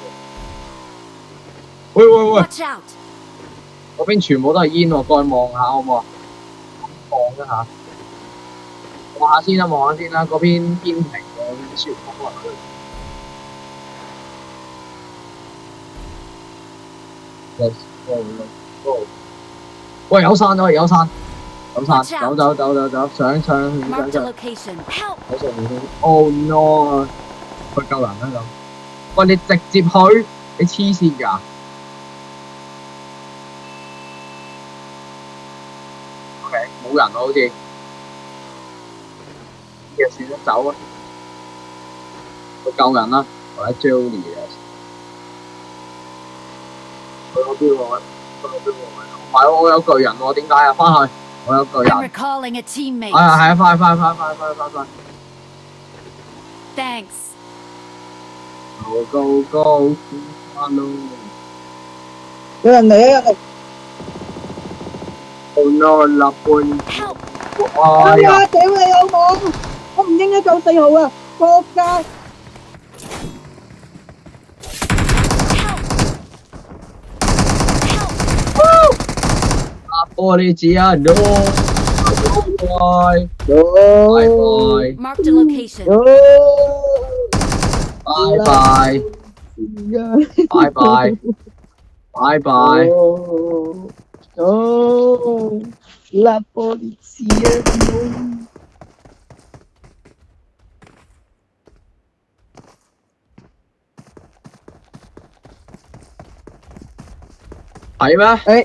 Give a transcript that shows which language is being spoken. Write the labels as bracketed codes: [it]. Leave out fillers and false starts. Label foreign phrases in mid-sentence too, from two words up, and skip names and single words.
[yue] 喂！嗰邊全部都係煙喎，過去望下好唔好啊？望一下。望下先啦，嗰邊天平嗰邊雪峰啊！ [en] Let's go, let's go。 [yue] 喂，有山啊，有山，有山，走走走走走，上上 [en] Marked a [yue] 上。 [en] location. Help! [yue] 喺上面先。 [en] Oh no！ [yue] 去救人啦咁。喂，你直接去，你黐線㗎？OK，冇人喎好似。呢就算啦，走啊！去救人啦，或者 Julie 啊。去嗰邊喎，去嗰邊喎。唔係喎，我有巨人喎，點解啊？翻去，我有巨 [en] I'm [yue] 人。 [en] recalling a [yue] 係 [en] teammate. [yue] 啊係啊，快！ [en] Thanks. Go go go！ [yue] 翻咯。有人嚟啊！有人嚟 [en] Oh no！ [yue] 立半。 [en] Help! 哎呀！ [yue] 啊！屌你老母！我唔應該救4號啊！仆街！玻璃紙啊 ！No！拜 [en] No！ [yue] 拜 [en] Marked a location. No！ [yue] 拜拜拜拜拜拜。 [en] No！ [es] La policía no！ [yue] 係咩？